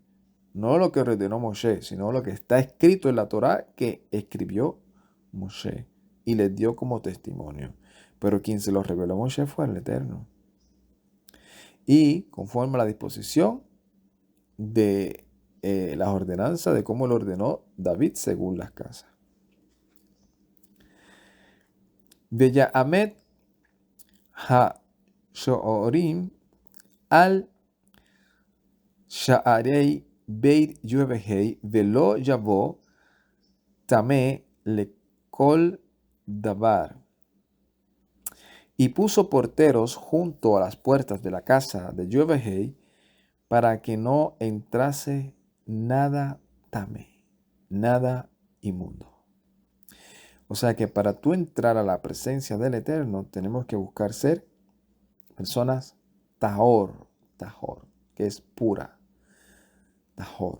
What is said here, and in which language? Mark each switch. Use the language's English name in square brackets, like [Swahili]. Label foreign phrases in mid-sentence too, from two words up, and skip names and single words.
[Spanish] No lo que ordenó Moshe, sino lo que está escrito en la Torá que escribió Moshe y les dio como testimonio. Pero quien se lo reveló a Moshe fue el Eterno. Y conforme a la disposición de las ordenanzas de cómo lo ordenó David según las casas. [Hebrew] ויעמד השוערים על שערי בית יהוה ולא יבוא טמא לכל דבר. [Spanish] Y puso porteros junto a las puertas de la casa de Jehová para que no entrase nada tamé, nada inmundo. O sea que para tú entrar a la presencia del Eterno tenemos que buscar ser personas tahor, que es pura, tahor.